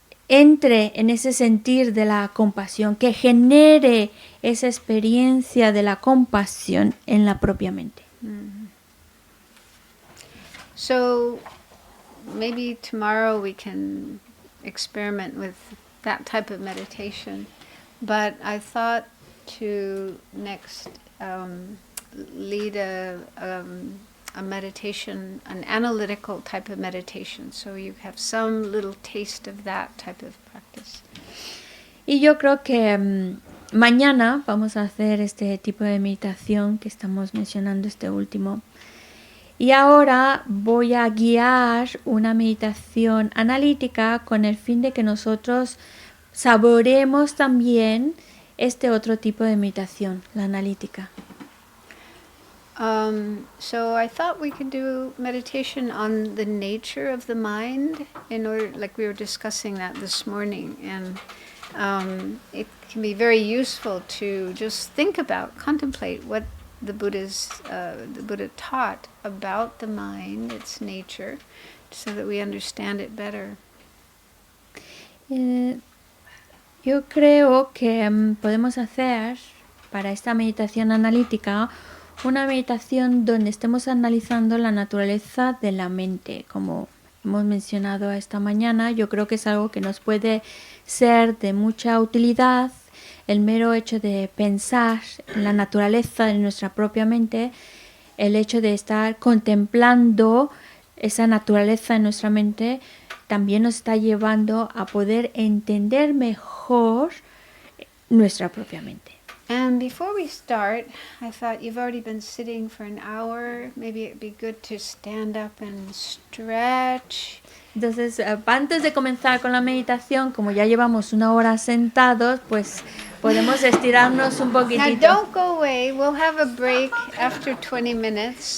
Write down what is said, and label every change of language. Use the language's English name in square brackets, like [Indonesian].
[Spanish] entre en ese sentir de la compasión, que genere esa experiencia de la compasión en la propia mente. [English] So maybe tomorrow we can experiment with that type of meditation, but I thought to next lead a meditation, an analytical type of meditation, so you have some little taste of that type of practice. [Spanish] Y yo creo que mañana vamos a hacer este tipo de meditación que estamos mencionando, este último. Y ahora voy a guiar una meditación analítica con el fin de que nosotros saboreemos también este otro tipo de meditación, la analítica. [English] So I thought we could do meditation on the nature of the mind, in order, like we were discussing that this morning, and it can be very useful to just think about, contemplate what the Buddha taught about the mind, its nature, so that we understand it better. [Spanish] Yo creo que podemos hacer para esta meditación analítica una meditación donde estemos analizando la naturaleza de la mente, como hemos mencionado esta mañana. Yo creo que es algo que nos puede ser de mucha utilidad, el mero hecho de pensar en la naturaleza de nuestra propia mente, el hecho de estar contemplando esa naturaleza en nuestra mente, también nos está llevando a poder entender mejor nuestra propia mente. [English] And before we start, I thought you've already been sitting for an hour. Maybe it'd be good to stand up and stretch. [Spanish] Entonces, antes de comenzar con la meditación, como ya llevamos 1 hora sentados, pues podemos estirarnos un [English] Now [Spanish] poquitito. [English] don't go away. We'll have a break after 20 minutes.